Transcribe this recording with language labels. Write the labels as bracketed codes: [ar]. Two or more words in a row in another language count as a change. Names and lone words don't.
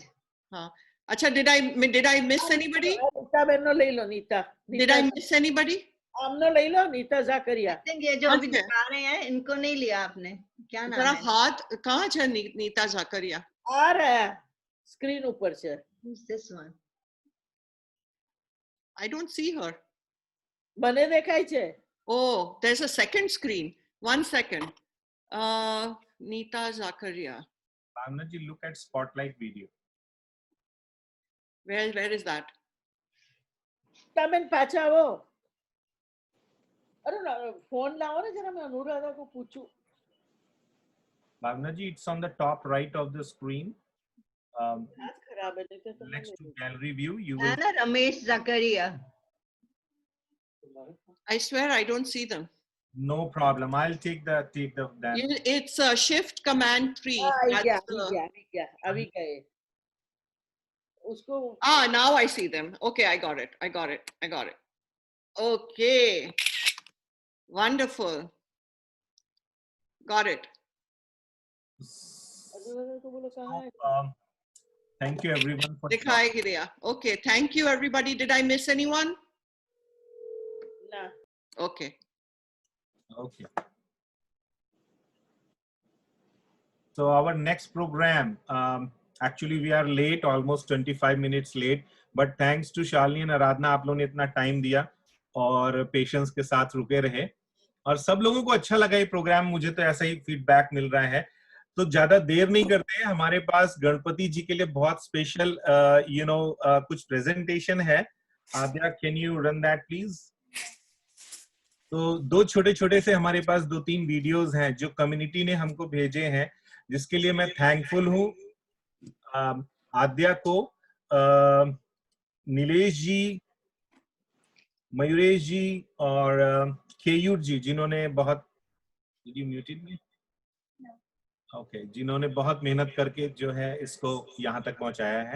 [en] हाँ अच्छा, did I miss anybody? [hi] नीता बहनो ले लो, नीता [en] did I miss anybody? [hi] हमने ले लो, नीता जाकरिया. ये जो अभी दिखा रहे हैं इनको नहीं लिया आपने, क्या नाम है? हाथ कहाँ है नीता जाकरिया? आ रहा है स्क्रीन ऊपर से. [en] Who's this one? I don't see her. [gu] મને દેખાય છે. [en] Oh, there's a second screen. 1 second. Neeta Zakaria. Bhavna ji, look at spotlight video. Where is that? [gu] તમે પાછા આવો. અરે ફોન લાવો ને જરા, મેં અનુરાધા કો પૂછું. [en] Bhavna ji, it's on the top right of the screen. [gu] હાથ ખરાબ છે તો તમે [en] Next to gallery view, you will. Anna Ramesh Zakaria. I swear I don't see them. No problem. I'll take the that. It's Shift Command 3. [gu] આવી ગયા [en] That's, [gu] આવી ગયે. [hi] उसको [en] now I see them. Okay, I got it. Okay. Wonderful. Got it. [hi] અનુરાધા को बोलो कहाँ है? [en] Thank you everyone for. [hi] दिखाई दिया. [en] Okay, thank you everybody. Did I miss anyone? [gu] ના. [en] Okay. Okay. So our next program, actually we are late, almost 25 minutes late, but thanks to Shalini and Aradhna, [hi] आप लोगों ने इतना टाइम दिया और पेशेंस के साथ रुके रहे और सब लोगों को अच्छा लगा ये प्रोग्राम. मुझे तो ऐसा ही फीडबैक मिल रहा है. तो ज्यादा देर नहीं करते हैं. हमारे पास गणपति जी के लिए बहुत स्पेशल कुछ प्रेजेंटेशन है. आद्या, [en] can you run that please? [hi] तो 2 छोटे से हमारे पास 2-3 वीडियोस हैं जो कम्युनिटी ने हमको भेजे हैं, जिसके लिए मैं थैंकफुल हूँ आद्या को, नीलेश जी, मयूरेश जी और केयूर जी, जिन्होंने बहुत जिन्होंने बहुत मेहनत करके जो है इसको यहाँ तक पहुंचाया है.